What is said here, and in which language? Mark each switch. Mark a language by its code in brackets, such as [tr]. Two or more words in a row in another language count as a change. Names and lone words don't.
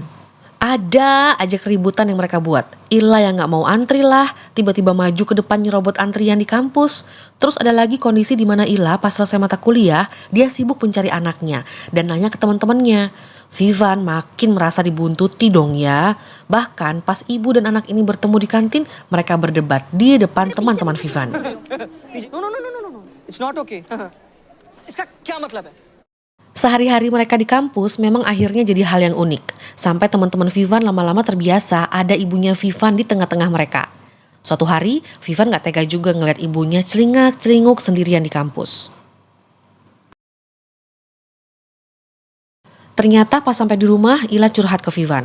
[id] Ada aja keributan yang mereka buat. Ila yang gak mau antri lah, tiba-tiba maju ke depan nyerobot antrian di kampus. Terus ada lagi kondisi di mana Ila pas selesai mata kuliah, dia sibuk mencari anaknya dan nanya ke teman-temannya. Vivan makin merasa dibuntuti dong ya. Bahkan pas ibu dan anak ini bertemu di kantin, mereka berdebat di depan teman-teman Vivan. [en] No. It's not okay. [hi] इसका क्या मतलब है? [id] Sehari-hari mereka di kampus memang akhirnya jadi hal yang unik. Sampai teman-teman Vivan lama-lama terbiasa ada ibunya Vivan di tengah-tengah mereka. Suatu hari, Vivan gak tega juga ngeliat ibunya celingak-celinguk sendirian di kampus. Ternyata pas sampai di rumah, Ila curhat ke Vivan.